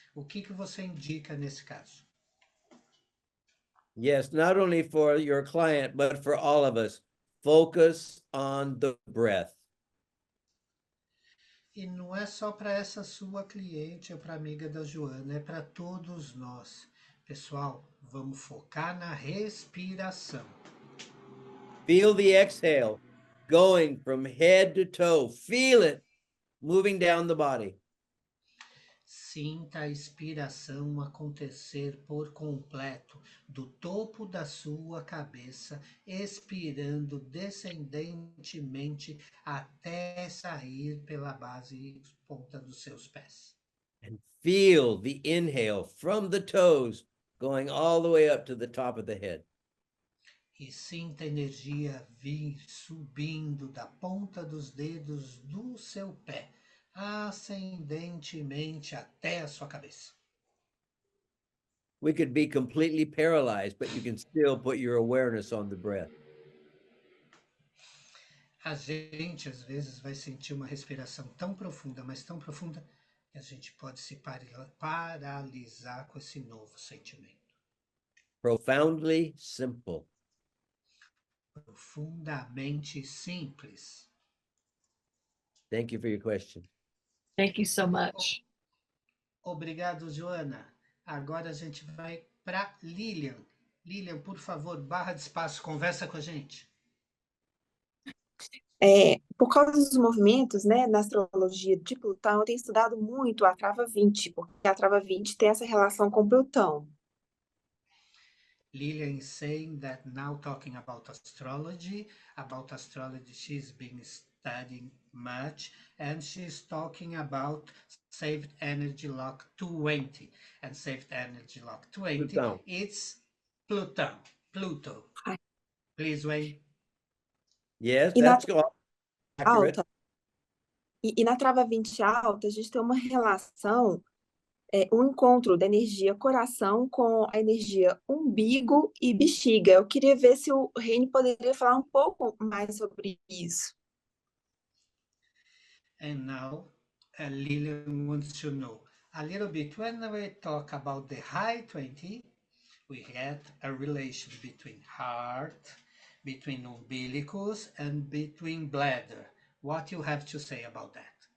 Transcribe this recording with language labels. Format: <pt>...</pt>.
<pt>O que você indica nesse caso?</pt> <en>Yes, not only for your client, but for all of us. Focus on the breath.</en> <pt>E não é só para essa sua cliente ou para amiga da Joana, é para todos nós. Pessoal, vamos focar na respiração.</pt> <en>Feel the exhale going from head to toe. Feel it moving down the body.</en> <pt>Sinta a expiração acontecer por completo, do topo da sua cabeça, expirando descendentemente até sair pela base e ponta dos seus pés.</pt> <en>And feel the inhale from the toes going all the way up to the top of the head.</en> <pt>E sinta a energia vir subindo da ponta dos dedos do seu pé, ascendentemente até a sua cabeça.</pt> <en>We could be completely paralyzed, but you can still put your awareness on the breath.</en> <pt>A gente, às vezes, vai sentir uma respiração tão profunda, mas tão profunda, que a gente pode se paralisar com esse novo sentimento.</pt> <en>Profoundly simple.</en> <pt>Profundamente simples.</pt> <en>Thank you for your question. Thank you so much.</en> <pt>Obrigado, Joana. Agora a gente vai para Lilian. Lilian, por favor, barra de espaço, conversa com a gente. Por causa dos movimentos, né, na astrologia de Plutão, eu tenho estudado muito a trava 20, porque a trava 20 tem essa relação com Plutão.</pt> <en>Lilian is saying that now talking about astrology she's been studying much, and she's talking about Saved Energy Lock 20. And Saved Energy Lock 20,</en> <pt>Plutão.</pt> <en>it's Pluto. Hi. Please, Wayne. Yes,</en> <pt>E na</pt> <en>that's accurate.</en> <pt>alta, e na trava 20 alta, a gente tem uma relação, um encontro da energia coração com a energia umbigo e bexiga. Eu queria ver se o Reine poderia falar um pouco mais sobre isso.</pt> <en>And now Lilian wants to know a little bit, when we talk about the high 20, we had a relation between heart, between umbilicus, and between bladder. What you have to say about that?</en>